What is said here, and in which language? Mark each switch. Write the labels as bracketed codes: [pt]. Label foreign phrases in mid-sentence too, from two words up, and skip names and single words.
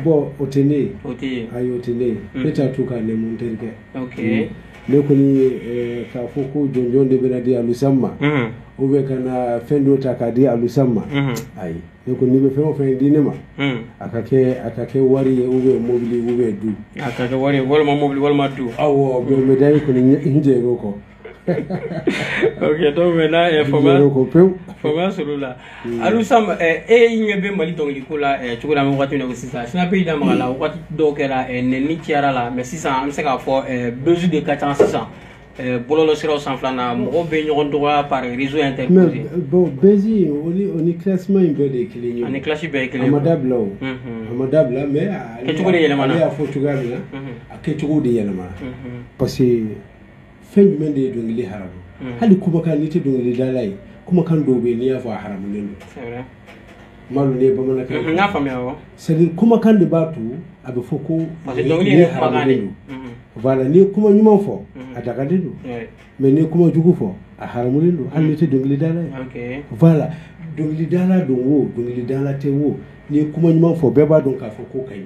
[bm] bon o tɛ ne ye ayi o tɛ ne ye ne t'a to k'a nɛmu n terikɛ ne kɔni k'a fɔ ko jɔnjɔn de bɛna di alusan ma [fr] ou bien [bm] ka na fɛn dɔ ta k'a di alusan ma ayi ne kɔni n'i bɛ fɛn o fɛn di ne ma a ka kɛ wari ye [fr] ou bien [bm] mobili [fr] ou bien [bm] du a ka kɛ wari ye walima mobili walima du awɔ [fr] mais médaille [bm] kɔni n jɛr'o kɔ [fr] ok donc maintenant [bm] fama sɔrɔ la alusam e ɲɛ bɛ mali dɔnkili la cogo la an bɛ wagati min na ko sisan sinape yi da maga la wagati dɔw kɛra nɛni cayara la mais sisan an bɛ se k'a fɔ [fr] besoin de [bm] ka ca sisan bɔlɔlɔ siraw sanfɛla na mɔgɔw bɛ ɲɔgɔn dɔgɔya [fr] par réseau interposé [bm] bon bezi o ni classement in bɛɛ de ye kelen ye ani classe bɛɛ ye kelen a ma dabila o a ma dabila mais kɛcogo de yɛlɛmana ale y'a fɔ cogoya min na a kɛcogo de yɛlɛmana [fr] parce que [bm] fɛn jumɛn de ye dɔnkili haramu hali kumakan n'i tɛ dɔnkilidala ye kumakan dɔw bɛ yen n'i y'a fɔ a haramulen don malo ne ye bamanankan n y'a faamuya awɔ [fr] c'est à dire [bm] kumakan de b'a to a bɛ fɔ ko [fr] parce que [bm] dɔnkili yɛrɛ kumakan de voilà n'i ye kuma ɲuman fɔ a dagalen don mais n'i ye kuma jugu fɔ a haramulen don hali n'i tɛ dɔnkilidala ye voilà dɔnkilidala don o dɔnkilidala tɛ o n'i ye kuma ɲuman fɔ bɛɛ b'a dɔn k'a fɔ ko ka ɲi